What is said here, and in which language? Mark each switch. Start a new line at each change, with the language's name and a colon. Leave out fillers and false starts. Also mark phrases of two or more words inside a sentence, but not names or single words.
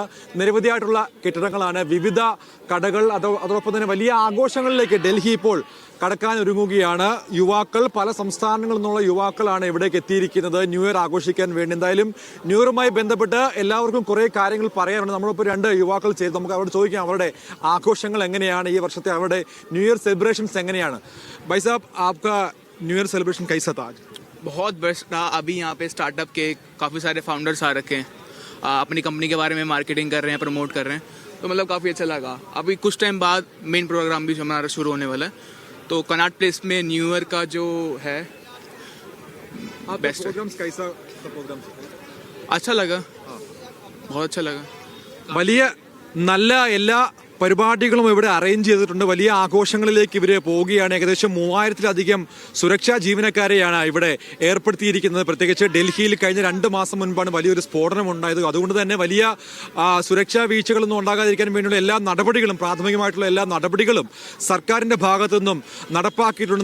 Malayalam: നിരവധിയായിട്ടുള്ള കെട്ടിടങ്ങളാണ്, വിവിധ കടകൾ, അതോടൊപ്പം തന്നെ വലിയ ആഘോഷങ്ങളിലേക്ക് ഡൽഹി ഇപ്പോൾ കടക്കാൻ ഒരുങ്ങുകയാണ്. യുവാക്കൾ, പല സംസ്ഥാനങ്ങളിൽ നിന്നുള്ള യുവാക്കളാണ് ഇവിടേക്ക് എത്തിയിരിക്കുന്നത് ന്യൂ ഇയർ ആഘോഷിക്കാൻ വേണ്ടി. എന്തായാലും ന്യൂ ഇയറുമായി ബന്ധപ്പെട്ട് എല്ലാവർക്കും കുറേ കാര്യങ്ങൾ പറയാനുണ്ട്. നമ്മളിപ്പോൾ 2 യുവാക്കൾ ചെയ്ത് നമുക്ക് അവരോട് ചോദിക്കാം അവരുടെ ആഘോഷങ്ങൾ എങ്ങനെയാണ്, ഈ വർഷത്തെ അവരുടെ
English: New Year celebrations
Malayalam: എങ്ങനെയാണ്.
Hindi: भाई साहब, आपका
English: New Year celebration
Hindi: कैसा था आज? बहुत बेस्ट था. अभी यहाँ पे स्टार्टअप के काफ़ी सारे फाउंडर्स आ रखे हैं, अपनी कंपनी के बारे में मार्केटिंग कर रहे हैं, प्रमोट कर रहे हैं, तो मतलब काफ़ी अच्छा लगा. अभी कुछ टाइम बाद मेन प्रोग्राम भी हमारा शुरू होने वाला है. तो कनॉट प्लेस में न्यू ईयर का जो है बेस्ट प्रोग्राम्स कैसा प्रोग्राम अच्छा लगा, बहुत अच्छा लगा.
Malayalam: വലിയ നല്ല എല്ലാ പരിപാടികളും ഇവിടെ അറേഞ്ച് ചെയ്തിട്ടുണ്ട്. വലിയ ആഘോഷങ്ങളിലേക്ക് ഇവർ പോവുകയാണ്. ഏകദേശം 3000-ലധികം സുരക്ഷാ ജീവനക്കാരെയാണ് ഇവിടെ ഏർപ്പെടുത്തിയിരിക്കുന്നത്. പ്രത്യേകിച്ച് ഡൽഹിയിൽ കഴിഞ്ഞ 2 മാസം മുൻപാണ് വലിയൊരു സ്ഫോടനം ഉണ്ടായത്. അതുകൊണ്ട് തന്നെ വലിയ സുരക്ഷാ വീഴ്ചകളൊന്നും ഉണ്ടാകാതിരിക്കാൻ വേണ്ടിയുള്ള എല്ലാ നടപടികളും, പ്രാഥമികമായിട്ടുള്ള എല്ലാ നടപടികളും സർക്കാരിന്റെ ഭാഗത്തു നിന്നും നടപ്പാക്കിയിട്ടുണ്ട്.